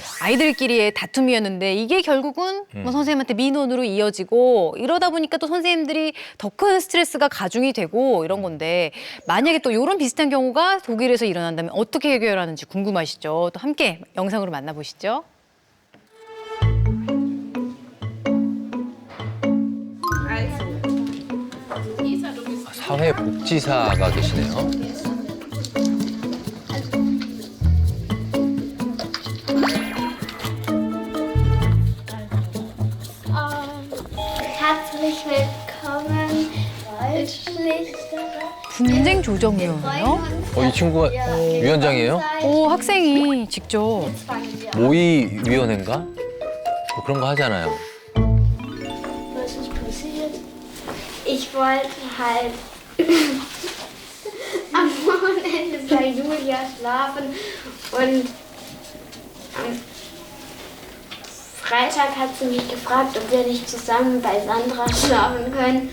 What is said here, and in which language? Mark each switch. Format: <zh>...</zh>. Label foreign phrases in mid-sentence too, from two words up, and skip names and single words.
<ko>아이들끼리의 다툼이었는데 이게 결국은 뭐 선생님한테 민원으로 이어지고 이러다 보니까 또 선생님들이 더 큰 스트레스가 가중이 되고 이런 건데 만약에 또 이런 비슷한 경우가 독일에서 일어난다면 어떻게 해결하는지 궁금하시죠? 또 함께 영상으로 만나보시죠. 사회복지사가 계시네요.</ko> <de>Herzlich willkommen, Waldschlichter.</de> <ko>분쟁 조정위원회요? 이 친구가 위원장이에요? 오, 학생이 직접. 모의위원회인가? 뭐 그런 거 하잖아요.</ko> <de>Was ist passiert? Ich wollte halt am Wochenende bei Julia schlafen und am Freitag hat sie mich gefragt, ob wir nicht zusammen bei Sandra schlafen können.</de>